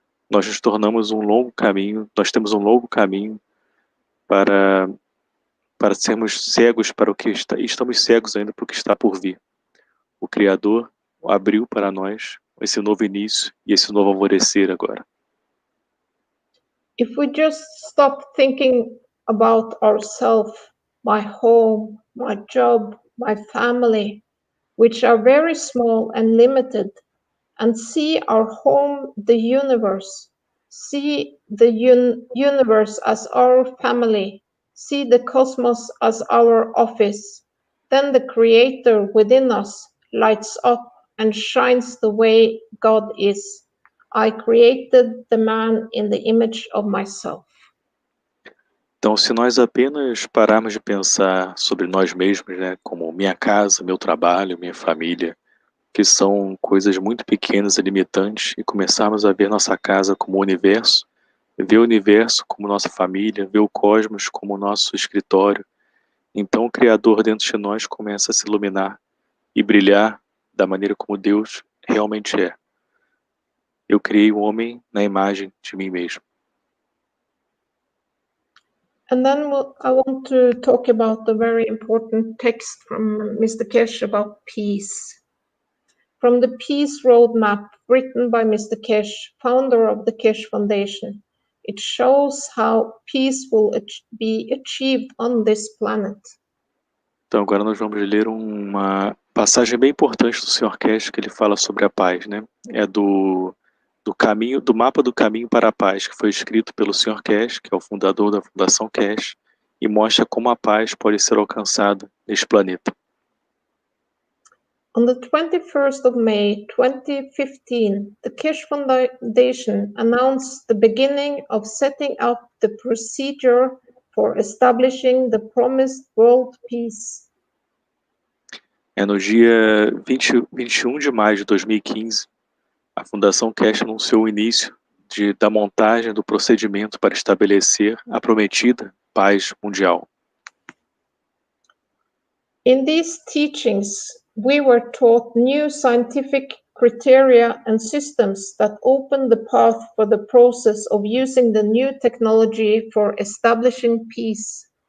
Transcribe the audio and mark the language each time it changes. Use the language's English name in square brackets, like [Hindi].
[Portuguese] Nós nos tornamos nós temos um longo caminho para sermos cegos para o que está, e estamos cegos ainda para o que está por vir. O Criador abriu para nós esse novo início e esse novo alvorecer agora. [English] If we just stop thinking about ourselves, my home, my job, my family, which are very small and limited, and see our home, the universe, see the universe as our family, see the cosmos as our office, then the Creator within us lights up and shines the way God is. I created the man in the image of myself. [Portuguese] Então, se nós apenas pararmos de pensar sobre nós mesmos, né, como minha casa, meu trabalho, minha família, que são coisas muito pequenas e limitantes, e começarmos a ver nossa casa como o universo, ver o universo como nossa família, ver o cosmos como nosso escritório, então o Criador dentro de nós começa a se iluminar e brilhar da maneira como Deus realmente é. Eu criei o homem na imagem de mim mesmo. [English] And then I want to talk about the very important text from Mr. Kesh about peace. From the Peace Roadmap written by Mr. Kesh, founder of the Kesh Foundation, it shows how peace will be achieved on this planet. [Portuguese] Então agora nós vamos ler uma passagem bem importante do Sr. Kesh, que ele fala sobre a paz, né? É do mapa do caminho para a paz, que foi escrito pelo Sr. Kesh, que é o fundador da Fundação Kesh, e mostra como a paz pode ser alcançada neste planeta. [English] On the 21st of May 2015, the Kirsch Foundation announced the beginning of setting up the procedure for establishing the promised world peace. [Portuguese] No dia 21 de maio de 2015, a Fundação Kirsch anunciou o início da montagem do procedimento para estabelecer a prometida paz mundial. [English] In these teachings, we were taught new scientific criteria and systems that open the path for the process of using the new technology for establishing peace.